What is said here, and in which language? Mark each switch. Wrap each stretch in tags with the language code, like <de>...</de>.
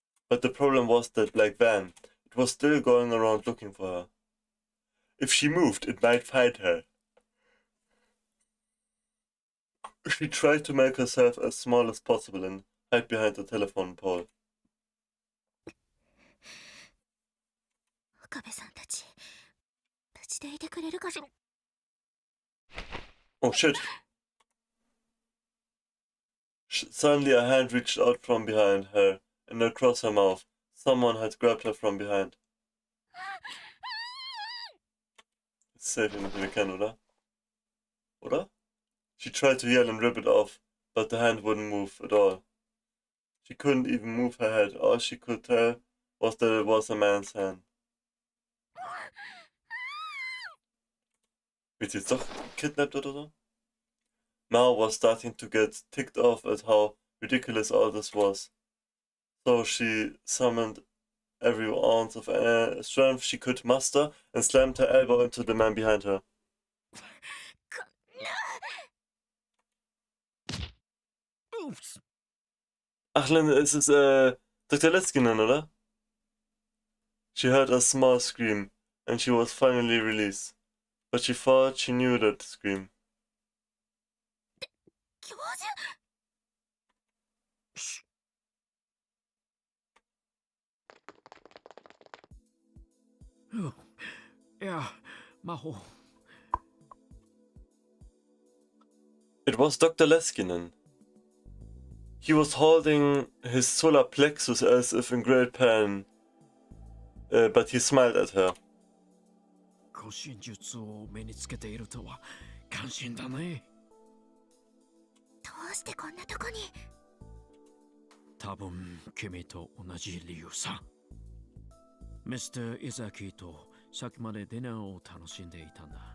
<en>But the problem was that black van. It was still going around looking for her. If she moved, it might find her. She tried to make herself as small as possible and hide behind the telephone pole.</en> <ja>岡部さんたち、無事でいてくれるかしら。</ja> <en>Oh shit. Suddenly a hand reached out from behind her and across her mouth. Someone had grabbed her from behind. It's safe if we can,</en> <de>oder? Oder?</de> <en>She tried to yell and rip it off, but the hand wouldn't move at all. She couldn't even move her head. All she could tell was that it was a man's hand.</en> <de>Wird sie jetzt doch kidnapped oder so?</de> <en>Mao was starting to get ticked off at how ridiculous all this was. So she summoned every ounce of strength she could muster and slammed her elbow into the man behind her. Oops.</en> <de>Ach, es ist Dr. Leskinen, oder?</de> <en>She heard a small scream, and she was finally released. But she thought she knew that scream.</en> <ja>教授。</ja> <de>Ja, Maho.</de> <en>It was Dr. Leskinen. He was holding his solar plexus as if in great pain, but he smiled at her.</en> <ja>護身術を身につけているとは感心だね。どうしてこんなとこに。多分君と同じ理由さ。ミスター・イザキとさっきまでディナーを楽しんでいたんだ。</ja>